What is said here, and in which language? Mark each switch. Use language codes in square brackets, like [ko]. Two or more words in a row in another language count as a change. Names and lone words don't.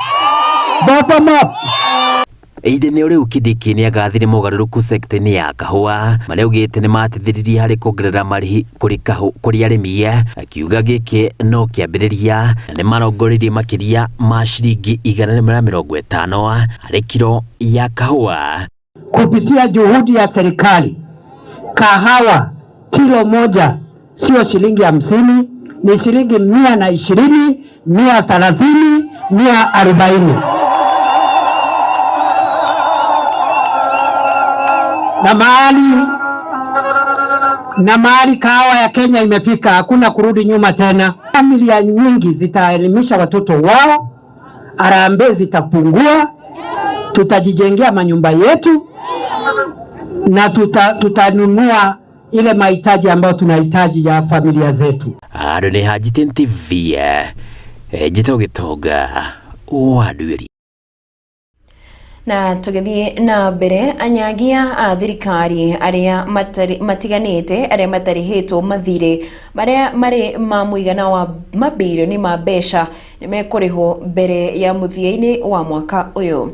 [ki] Ihinda-inĩ rĩu Kindiki nĩ agathire mogarũrũku sekta-inĩ ya kahũa marĩa augĩte nĩ mateithĩrĩirie harĩ kuongerera marĩhi kũrĩ arĩmi, akiuga gĩkĩ no kĩambĩrĩria na nĩ marongoreirie makĩria ma ciringi 150 harĩ kilo ya kahũa. [sw] Kupitia juhudi ya serikali, kahawa kilo moja sio shilingi 50, ni shilingi 120, 130, 140. Na mahali kahawa ya Kenya imefika, hakuna kurudi nyuma tena. Familia nyingi zitaelimisha watoto wao, harambee zitapungua, tutajijengea manyumba yetu na tutanunua ile mahitaji ambayo tunahitaji ya familia zetu. [ki] Adone Hajiten TV, Jito Gitonga wa Ndwiri. Na tugithie na mbere anyagia a thirikari aria matiganite aria matarihitwo mathire maria mari ma muigana wa mabilioni ma mbeca nimekurihwo mbere ya muthiaini wa mwaka uyu.